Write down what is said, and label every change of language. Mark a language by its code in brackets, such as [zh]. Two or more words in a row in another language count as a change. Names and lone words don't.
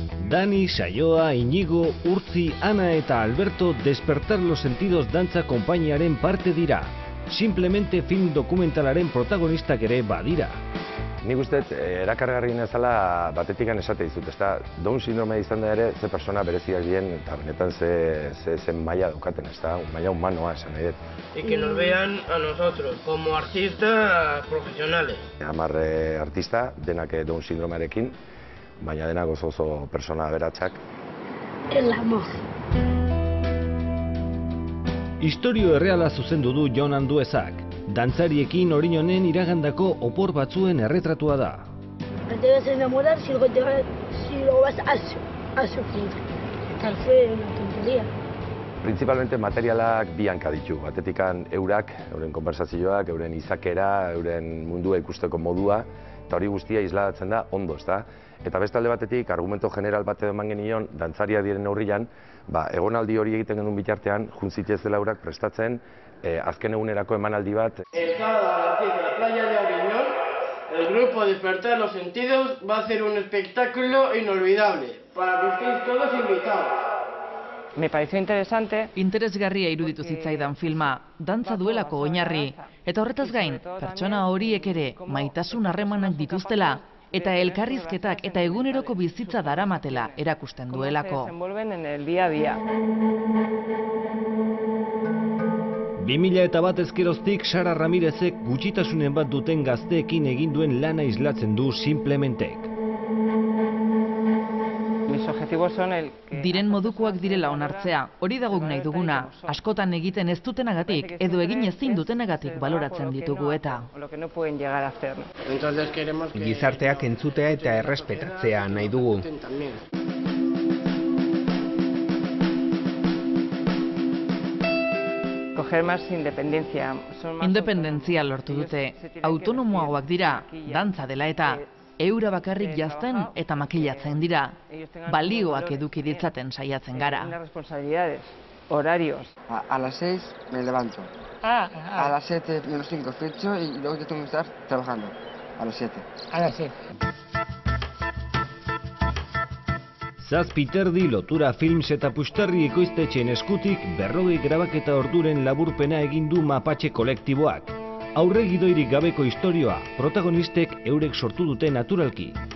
[eu] Dani, Saioa, Inigo, Urtzi, Ana eta Alberto Despertar los Sentidos dantza konpainiaren parte dira. Simplemente film dokumentalaren protagonistak ere badira. Nik uste, erakargarriena ezala batetikan esate dizut, ezta Down sindromea izan da ere, ze persona bereziak dien, eta benetan ze maila daukaten, ezta, maila humanoa esan nahi dut. [es] Y que nos vean a nosotros, como artistas profesionales. [eu] 10 artista, denak Down sindromearekin, baina denak oso persona aberatsak. [es] El amor. [eu] Istorio erreala zuzendu du Jon Anduezak. Dantzariekin Orinonen iragandako opor batzuen erretratua da. [es] Te vas a enamorar si lo vas a sufrir. Tal fue una tontería. [eu] Principalmente materialak bi hanka ditu. Batetikan eurak, euren konversazioak, euren izakera, euren mundua ikusteko modua, eta hori guztia isladatzen da ondo, ezta? Eta beste alde batetik, [es] argumento general [eu] bat eman genion, dantzaria diren neurrian, egonaldi hori egiten genuen bitartean, juntzitezela eurak prestatzen, azken egunerako emanaldi bat. [es] El sábado a las 10 en la playa de Oriñón, el grupo Despertar los Sentidos va a hacer un espectáculo inolvidable, para que estéis todos invitados. Me pareció interesante. [eu] Interesgarria iruditu zitzaidan filma, dantza duelako oinarri, eta horretaz gain, pertsona horiek ere maitasun harremanak dituztela, eta elkarrizketak eta eguneroko bizitza daramatela erakusten duelako. [es] Se desenvuelven en el día a día. [eu] 2001 ezkeroztik Sara Ramirezek gutxitasunen bat duten gazteekin egin duen lana islatzen du Simplementek. [es] Mis objetivos son [eu] Diren modukoak direla onartzea, hori da guk nahi duguna, askotan egiten ez dutenagatik edo egin ezin dutenagatik baloratzen ditugu eta. [es] lo que no pueden llegar a hacer. Entonces queremos que... [eu] Gizarteak entzutea eta errespetatzea nahi dugu. [es] También. Coger más independencia. [eu] Independentzia lortu dute, autonomoagoak dira, dantza dela eta, eura bakarrik jazten eta makillatzen dira, balioak eduki ditzaten saiatzen gara. [es] Responsabilidades, horarios. A las 6 me levanto. A las 7 menos 5 fecho y luego yo tengo que estar trabajando. A las 7. A las 7. [eu] Zazpiterdi lotura films eta puxtarri ekoiztetxeen eskutik 40 grabaketa orduren laburpena egin du Mapache kolektiboak. Aurre gidoirik gabeko istorioa, protagonistek eurek sortu dute naturalki.